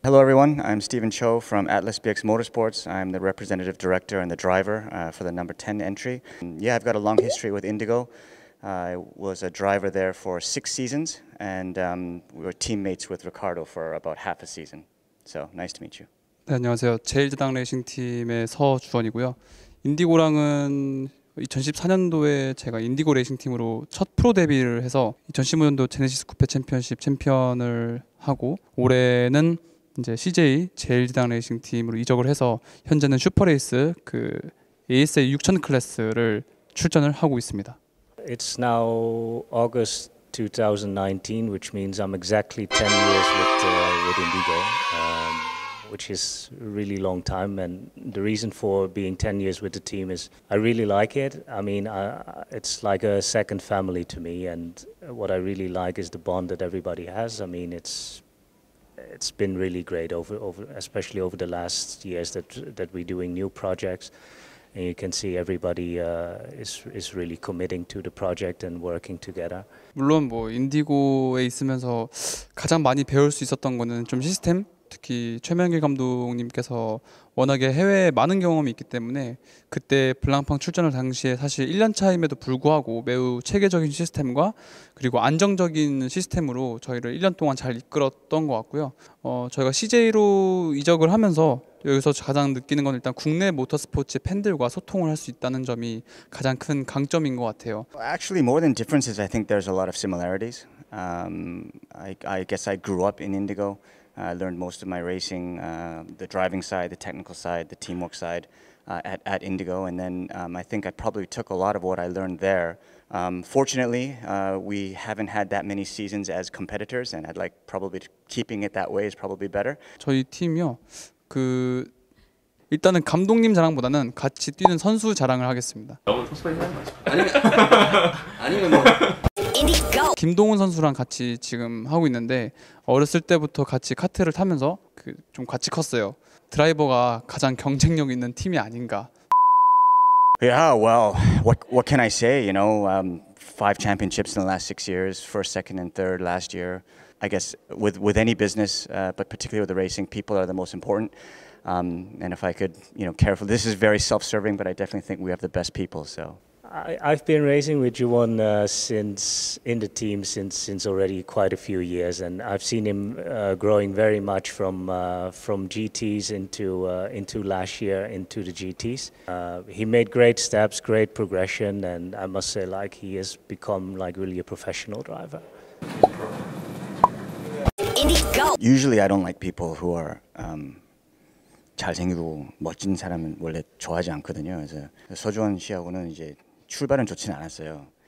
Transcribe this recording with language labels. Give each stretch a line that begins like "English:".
English: Hello everyone, I'm Stephen Cho from Atlas BX Motorsports. I'm the representative director and the driver for the number 10 entry. Yeah, I've got a long history with Indigo. I was a driver there for 6 seasons, and we were teammates with Ricardo for about half a season. So nice to meet you.
Korean: 네, 안녕하세요. 제일제당 레이싱팀의 서주원이고요. 인디고랑은 2014년도에 제가 인디고 레이싱팀으로 첫 프로 데뷔를 해서 2015년도 제네시스 쿠페 챔피언십 챔피언을 하고, 올해는 이제 CJ 제일제당 레이싱팀으로 이적을 해서 현재는 슈퍼레이스 그 ASA 6000 클래스를 출전을 하고 있습니다.
English: It's now August 2019, which means I'm exactly 10 years with Indigo, which is a really long time. And the reason for being 10 years with the team is I really like it. I mean, it's like a second family to me. And what I really like is the bond that everybody has. I mean, it's been really great especially over the last years that we're doing new projects. And you can see everybody is really committing to the project and working together.
Korean: 물론 뭐 인디고에 있으면서 가장 많이 배울 수 있었던 거는 좀 시스템, 특히 최명길 감독님께서 워낙에 해외에 많은 경험이 있기 때문에 그때 블랑팡 출전을 당시에 사실 1년 차임에도 불구하고 매우 체계적인 시스템과 그리고 안정적인 시스템으로 저희를 1년 동안 잘 이끌었던 것 같고요. 저희가 CJ로 이적을 하면서 여기서 가장 느끼는 건 일단 국내 모터스포츠 팬들과 소통을 할 수 있다는 점이 가장 큰 강점인 것 같아요.
English: Actually, more than differences, I think there's a lot of similarities. I guess I grew up in Indigo. I learned most of my racing, the driving side, the technical side, the teamwork side at Indigo. And then I think I probably took a lot of what I learned there. Fortunately, we haven't had that many seasons as competitors, and I'd like probably keeping it that way is probably better.
Korean: 저희 팀이요. 일단은 감독님 자랑보다는 같이 뛰는 선수 자랑을 하겠습니다. 아니면 뭐. 김동훈 선수랑 같이 지금 하고 있는데 어렸을 때부터 같이 카트를 타면서 좀 같이 컸어요. 드라이버가 가장 경쟁력 있는 팀이 아닌가.
English: Yeah, well, what can I say? You know, 5 championships in the last 6 years, first, second, and third last year. I guess with any business, but particularly with the racing, people are the most important. And if I could, careful. This is very self-serving, but I definitely think we have the best people. So I've been racing with Juwon since in the team since already quite a few years, and I've seen him growing very much from GTs into last year into the GTs. He made great steps, great progression, and I must say, like, he has become like really a professional driver. Usually, I don't like people who are
Korean: 잘생기고 멋진 사람은 원래 좋아하지 않거든요. 그래서 서주원 씨하고는 이제 출발은 좋지는 않았어요.